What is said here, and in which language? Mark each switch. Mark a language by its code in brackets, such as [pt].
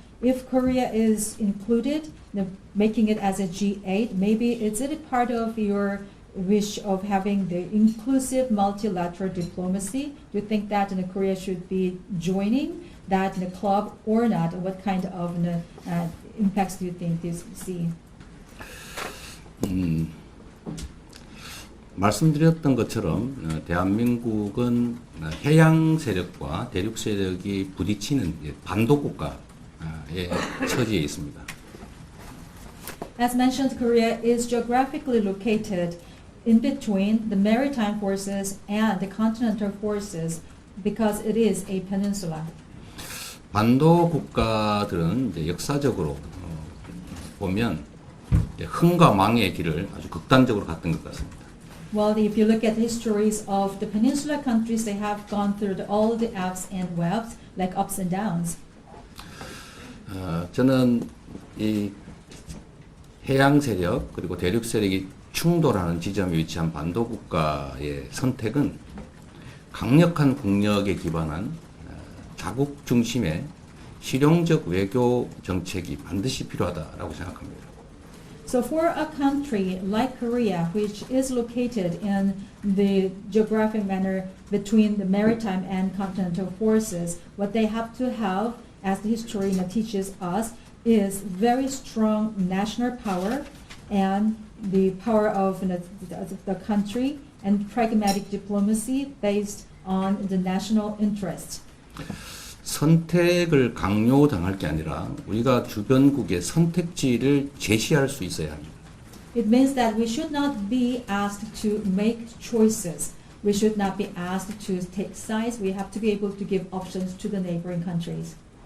[en] If Korea is included, making it as a G8, maybe is it a part of your wish of having the inclusive multilateral diplomacy? Do you think that Korea should be joining that club or not? What kind of impacts do you think this see? [ko] 말씀드렸던 것처럼 대한민국은 해양 세력과 대륙 세력이 부딪히는 반도 국가의 처지에 있습니다. [en] As mentioned, Korea is geographically located in between the maritime forces and the continental forces because it is a peninsula. [ko] 반도 국가들은 이제 역사적으로 보면 흥과 망의 길을 아주 극단적으로 갔던 것 같습니다. [en] Well, if you look at the histories of the peninsula countries, they have gone through all the ups and downs, like ups and downs. [ko] 저는 이 해양 세력 그리고 대륙 세력이 충돌하는 지점에 위치한 반도 국가의 선택은 강력한 국력에 기반한 자국 중심의 실용적 외교 정책이 반드시 필요하다라고 생각합니다. [en] So for a country like Korea, which is located in the geographic manner between the maritime and continental forces, what they have to have, as the history teaches us, is very strong national power and the power of the country and pragmatic diplomacy based on the national interest. [ko] 선택을 강요당할 게 아니라 우리가 주변국의 선택지를 제시할 수 있어야 합니다. [en] It means that we should not be asked to make choices. We should not be asked to take sides. We have to be able to give options to the neighboring countries.